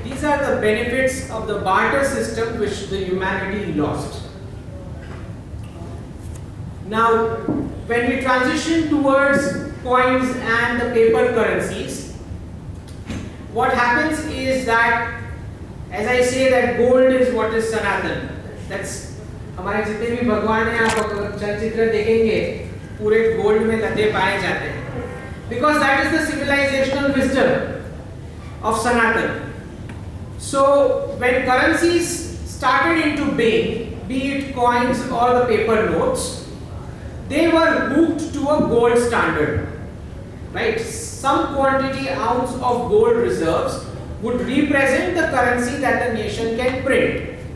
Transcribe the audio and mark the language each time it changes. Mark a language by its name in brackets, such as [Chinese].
[English] These are the benefits of the barter system which the humanity lost. Now, when we transition towards coins and the paper currencies, what happens is that, as I say, that gold is what is Sanatan. That's [Hindi] हमारे जितने भी भगवान हैं आप चलचित्र देखेंगे पूरे gold में लदे पाए जाते हैं, [English] because that is the civilizational wisdom of Sanatan. So when currencies started into being, be it coins or the paper notes, they were hooked to a gold standard, right? Some quantity ounce of gold reserves would represent the currency that the nation can print.